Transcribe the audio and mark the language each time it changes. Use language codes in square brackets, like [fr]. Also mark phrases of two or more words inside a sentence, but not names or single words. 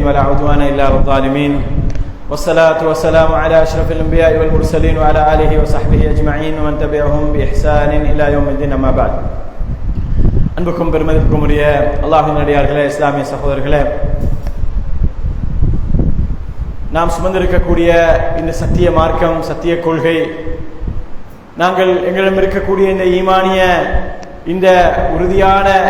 [ar] ولا عدوان إلا على الظالمين والصلاة والسلام على أشرف الأنبياء والمرسلين وعلى آله وصحبه أجمعين ومن تبعهم بإحسان إلى يوم الدين. أما بعد. [ta] அன்புக்கும் பெருமதிப்புக்கும் உரிய அல்லாஹ்வின் அடியார்களே, இஸ்லாமிய சகோதரர்களே, நாம் சுமந்திருக்கக்கூடிய இந்த சத்திய மார்க்கம், சத்திய கொள்கை, நாங்கள் எங்களிடம் இருக்கக்கூடிய இந்த ஈமானிய, இந்த உறுதியான